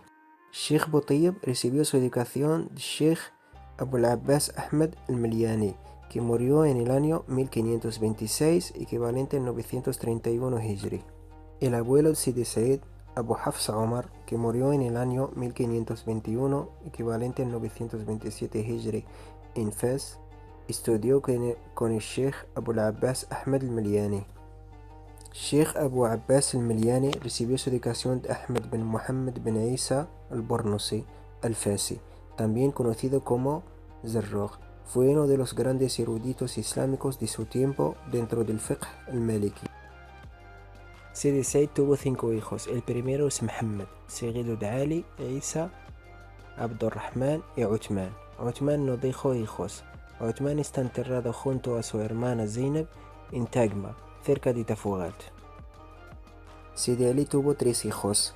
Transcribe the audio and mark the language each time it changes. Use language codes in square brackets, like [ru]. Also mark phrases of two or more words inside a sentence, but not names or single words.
[es] Sheikh Butayb recibió su educación de Sheikh Abul Abbas Ahmad al-Milyani, que murió en el año 1526, equivalente al 931 Hijri. El abuelo de Sidi Said, Abu Hafs Omar, que murió en el año 1521, equivalente al 927 Hijri, en Fez, estudió con el Sheikh Abul Abbas Ahmad al-Milyani. Sheikh Abu Abbas al-Milyani recibió su educación de Ahmad bin Muhammad bin Isa al-Bornusi al-Fasi, también conocido como Zarruq. Fue uno de los grandes eruditos islámicos de su tiempo dentro del [ar] الفقه المالكي. [es] Sidi Said tuvo 5 hijos. El primero es Muhammad, seguido de Ali, Isa, Abdurrahman y Uthman. Uthman no dejó hijos. Uthman está enterrado junto a su hermana Zainab en Tagma, cerca de Tafugat. Sidi Ali tuvo 3 hijos.